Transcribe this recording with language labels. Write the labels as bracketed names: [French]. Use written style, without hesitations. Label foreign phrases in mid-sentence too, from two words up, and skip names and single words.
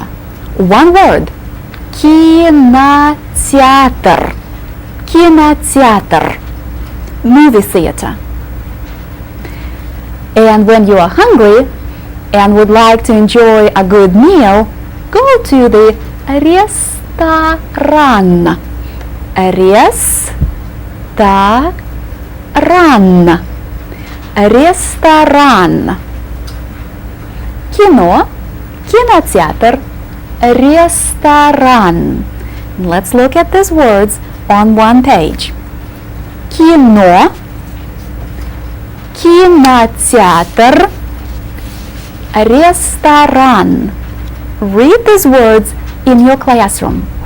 [English] One word. [Russian] Кинотеатр. Кинотеатр. [English] Movie theater. And when you are hungry and would like to enjoy a good meal, go to the ресторан. [Russian] Ресторан. Ресторан. Кино, кинотеатр, ресторан. [English] Let's look at these words on one page. [Russian] Кино, кинотеатр, ресторан. [English] Read these words in your classroom.